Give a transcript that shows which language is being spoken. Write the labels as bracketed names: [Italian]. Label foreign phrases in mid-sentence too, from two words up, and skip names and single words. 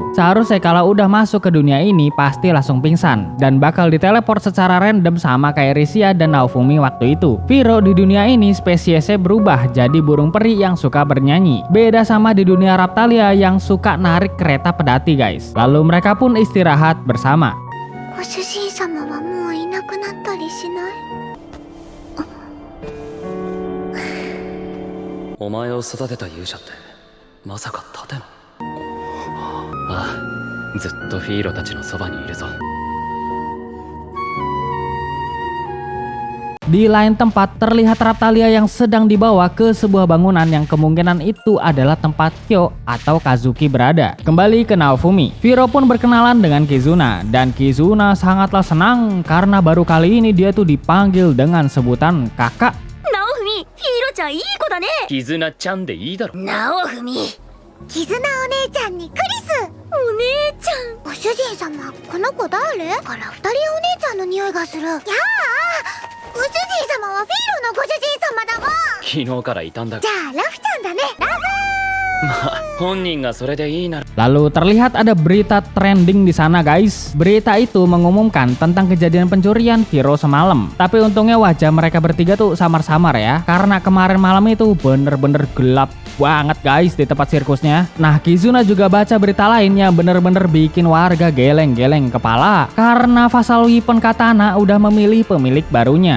[Indonesian] Seharusnya kalau udah masuk ke dunia ini pasti langsung pingsan dan bakal diteleport secara random sama kayak Risia dan Naofumi waktu itu. Viro di dunia ini spesiesnya berubah jadi burung peri yang suka bernyanyi. Beda sama di dunia Raphtalia yang suka narik kereta pedati guys. Lalu mereka pun istirahat bersama. [Japanese] ご主人様はもういなくなったりしない？お前を育てた勇者ってまさか盾の？ああ、ずっとフィーロたちのそばにいるぞ。 [Indonesian] Di lain tempat terlihat Raphtalia yang sedang dibawa ke sebuah bangunan yang kemungkinan itu adalah tempat Kyo atau Kazuki berada. Kembali ke Naofumi, Viro pun berkenalan dengan Kizuna dan Kizuna sangatlah senang karena baru kali ini dia tuh dipanggil dengan sebutan kakak. [Japanese] ナオフミ、ヒーロちゃんいい子だね。絆ちゃんでいいだろ。ナオフミ、キズナお姉ちゃんにクリス。お姉ちゃん。ご主人様、この子誰？あら、二人お姉ちゃんの匂いがする。やあ、ご主人様はフィーロのご主人様だわ。昨日からいたんだ。じゃあラフちゃんだね。ラフ。まあ本人がそれでいいなら。 [Indonesian] Lalu terlihat ada berita trending di sana guys. Berita itu mengumumkan tentang kejadian pencurian Viro semalam. Tapi untungnya wajah mereka bertiga tuh samar-samar ya, karena kemarin malam itu bener-bener gelap banget guys di tempat sirkusnya. Nah, Kizuna juga baca berita lain yang bener-bener bikin warga geleng-geleng kepala karena Vassal Weapon Katana udah memilih pemilik barunya.